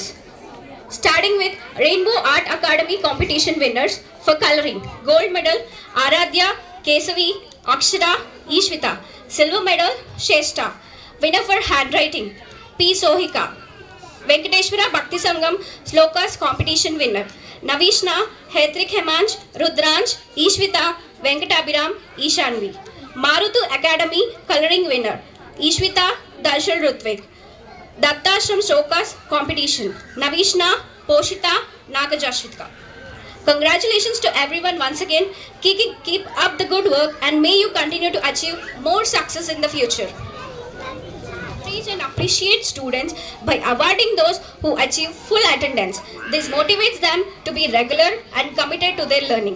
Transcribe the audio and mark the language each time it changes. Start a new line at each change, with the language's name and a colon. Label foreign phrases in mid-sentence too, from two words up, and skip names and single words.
English: Starting with Rainbow Art Academy competition winners for coloring. Gold medal Aradhya, Kesavi, Akshara, Ishvita. Silver medal Sheshta. Winner for handwriting P. Sohika. Venkateshwara Bhakti Sangam Slokas competition winner. Navishna, Hetrik Hemansh, Rudransh, Ishvita, Venkatabhiram, Ishanvi. Marutu Academy coloring winner. Ishvita, Darshal Rutvik. Dattashram Slokas competition. Navishna, Poshita, Nagajashvitka. Congratulations to everyone once again. Keep up the good work and may you continue to achieve more success in the future. Praise and appreciate students by awarding those who achieve full attendance. This motivates them to be regular and committed to their learnings.